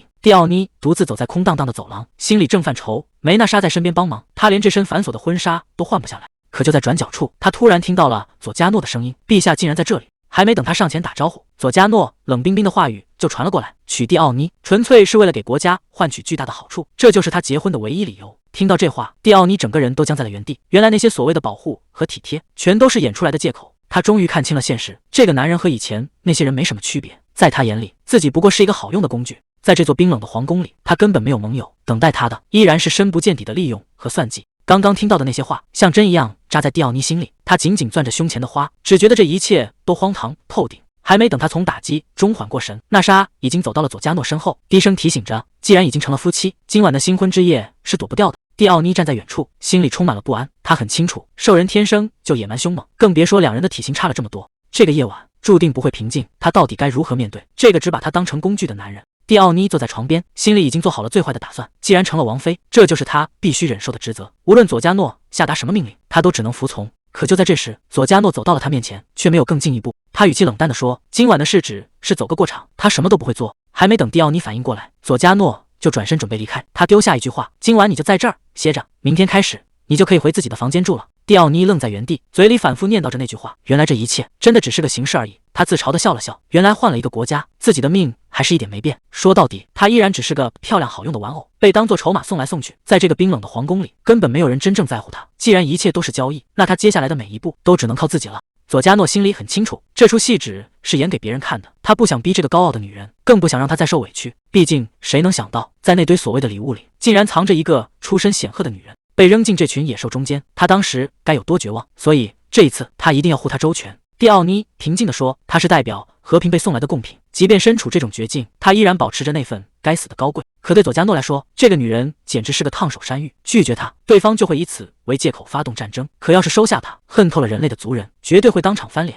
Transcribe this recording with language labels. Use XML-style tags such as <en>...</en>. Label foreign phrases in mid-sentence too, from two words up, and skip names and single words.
<zh>蒂奧妮獨自走在空蕩蕩的走廊，心裡正犯愁，沒娜莎在身邊幫忙，她連這身繁瑣的婚紗都換不下來。可就在轉角處，她突然聽到了佐加諾的聲音，陛下竟然在這裡。還沒等他上前打招呼，佐加諾冷冰冰的話語就傳了過來，娶蒂奧妮純粹是為了給國家換取巨大的好處，這就是他結婚的唯一理由。聽到這話，蒂奧妮整個人都僵在了原地。原來那些所謂的保護和體貼全都是演出來的借口。他終於看清了現實，這個男人和以前那些人沒什麼區別，在他眼裡自己不過是一個好用的工具。在這座冰冷的皇宮裡，他根本沒有盟友，等待他的依然是深不見底的利用和算計。剛剛聽到的那些話像針一樣扎在蒂奧妮心裡，他緊緊攥着胸前的花，只覺得這一切都荒唐透頂。還沒等他從打擊中緩過神，娜莎已經走到了佐加諾身後，低聲提醒着，既然已經成了夫妻，今晚的新婚之夜是躲不掉的。蒂奧妮站在遠處，心裡充滿了不安。他很清楚，獸人天生就野蠻兇猛，更別說兩人的體型差了這麼多，這個夜晚注定不會平靜。他到底該如何面對這個只把他當成工具的男人？蒂奧妮坐在床邊，心裡已經做好了最壞的打算。既然成了王妃，這就是他必須忍受的職責。無論佐加諾下達什麼命令，他都只能服從。可就在這時，佐加諾走到了他面前，卻沒有更進一步。他語氣冷淡地說：“今晚的事只是走個過場，他什麼都不會做。” 還沒等蒂奧妮反應過來，佐加諾就轉身準備離開。他丟下一句話：“ 今晚你就在這兒歇着，明天開始你就可以回自己的房間住了。” 蒂奧妮愣在原地，嘴裡反覆念叨着那句話。原來這一切真的只是個形式而已。他自嘲地笑了笑，原來換了一個國家，自己的命還是一點沒變。說到底，他依然只是個漂亮好用的玩偶，被當作籌碼送來送去。在這個冰冷的皇宮裡，根本沒有人真正在乎他。既然一切都是交易，那他接下來的每一步都只能靠自己了。佐加諾心裡很清楚，這出戲只是演給別人看的。他不想逼這個高傲的女人，更不想讓她再受委屈。畢竟，誰能想到，在那堆所謂的禮物裡，竟然藏着一個出身顯赫的女人，被扔進這群野獸中間，他當時該有多絕望。所以， 這一次他一定要護她周全。蒂奧妮平靜地說，他是代表和平被送來的貢品，即便身處這種絕境，他依然保持着那份該死的高貴。可對佐加諾來說，這個女人簡直是個燙手山芋，拒絕她，對方就會以此為借口發動戰爭；可要是收下她，恨透了人類的族人絕對會當場翻臉。</zh>